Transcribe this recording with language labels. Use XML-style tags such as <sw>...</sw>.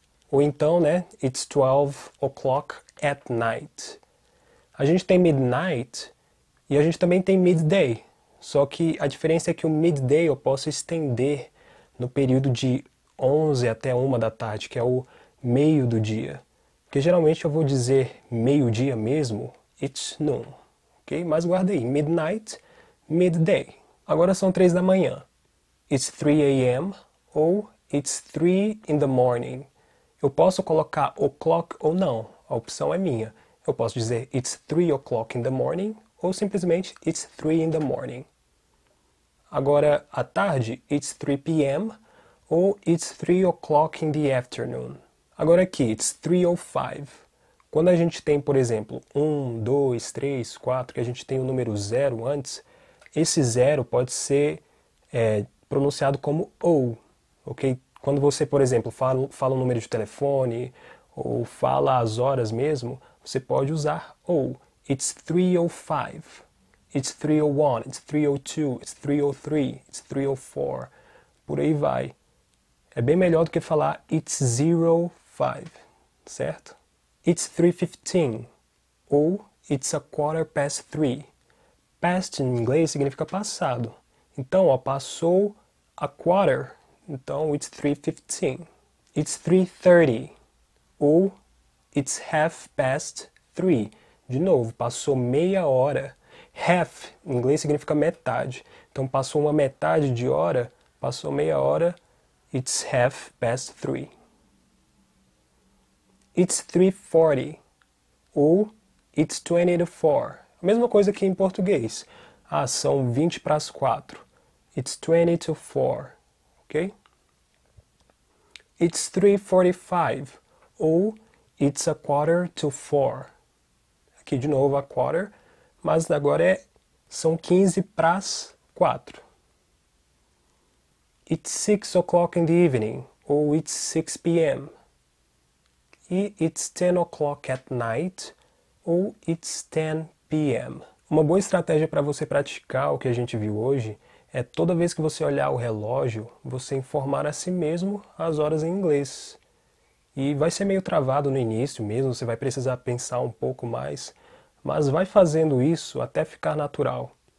<pt>Ou então, né,</pt> <en>it's 12 o'clock at night.</en> <pt>A gente tem midnight e a gente também tem midday. Só que a diferença é que o midday eu posso estender no período de 11 até 1 da tarde, que é o meio do dia. Porque geralmente eu vou dizer meio-dia mesmo,</pt> <en>it's noon.</en> <pt>Ok? Mas guarda aí, midnight, midday. Agora são 3 da manhã.</pt> <en>It's 3 a.m. ou it's 3 in the morning.</en> <pt>Eu posso colocar o'clock ou não, a opção é minha. Eu posso dizer</pt> <en>it's 3 o'clock in the morning</en> <pt>ou simplesmente</pt> <en>it's 3 in the morning.</en> <pt>Agora, à tarde,</pt> <en>it's 3 p.m. ou it's 3 o'clock in the afternoon.</en> <pt>Agora aqui,</pt> <en>it's 3:05.</en> <pt>Quando a gente tem, por exemplo, 1, 2, 3, 4, que a gente tem o número 0 antes, esse 0 pode ser pronunciado como O, ok? Quando você, por exemplo, fala um número de telefone ou fala as horas mesmo, você pode usar O.</pt> <en>It's 3:05. It's 3:01, it's 3:02, it's 3:03, it's 3:04.</en> <pt>Por aí vai. É bem melhor do que falar</pt> <en>it's 05,</en> <pt>certo?</pt> <en>It's 3:15 ou it's a quarter past 3.</en> <pt>Past em inglês significa passado. Então, ó, passou</pt> <en>a quarter.</en> <pt>Então,</pt> <en>it's 3:15. It's 3:30 ou it's half past 3.</en> <pt>De novo, passou meia hora. Half, em inglês, significa metade. Então, passou uma metade de hora, passou meia hora,</pt> <en>it's half past 3. It's 3:40 ou it's 20 to 4.</en> <pt>A mesma coisa que em português. Ah, são 20 para as 4.</pt> <en>It's 20 to 4. Ok? It's 3:45</en> <pt>ou</pt> <en>It's a quarter to four.</en> <pt>Aqui de novo a quarter, mas agora são 15 para as 4.</pt> <en>It's 6 o'clock in the evening, ou It's 6 p.m. E It's 10 o'clock at night, ou It's 10 p.m.</en> <pt>Uma boa estratégia para você praticar o que a gente viu hoje é toda vez que você olhar o relógio, você informar a si mesmo as horas em inglês. E vai ser meio travado no início mesmo, você vai precisar pensar um pouco mais, mas vai fazendo isso até ficar natural.</pt>